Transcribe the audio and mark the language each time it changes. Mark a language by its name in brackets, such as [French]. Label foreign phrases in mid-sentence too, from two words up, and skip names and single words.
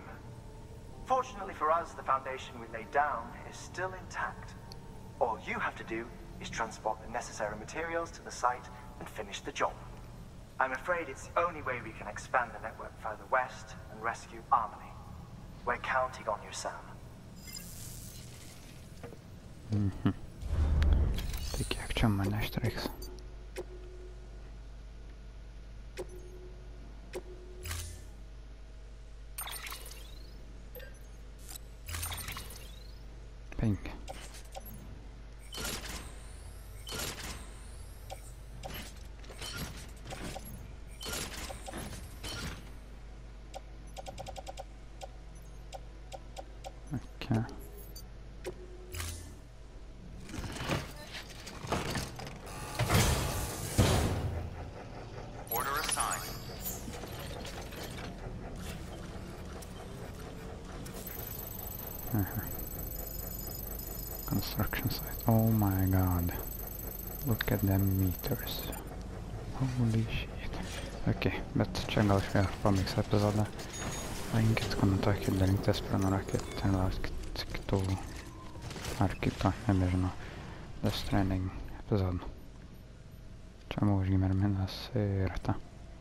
[English] Fortunately for us, the foundation we laid down is still intact. All you have to do is transport the necessary materials to the site and finish the job. I'm afraid it's the only way we can expand the network further west and rescue Amelie. We're counting on you, Sam. [Lithuanian] Tai kiek čia mane ištreiks? Penki. [English] Okay. Order assigned. Construction site. Oh my god. Look at them meters. Holy shit. [Lithuanian] Okay, bet čia gal šiek pamiks epizodą. Laikinkit, komentuokit, dalinkites, prenumeruokit ir laukit kitų ar kito, nebežinau, Stranding epizodų. Čia buvo GeimerMenas ir ta.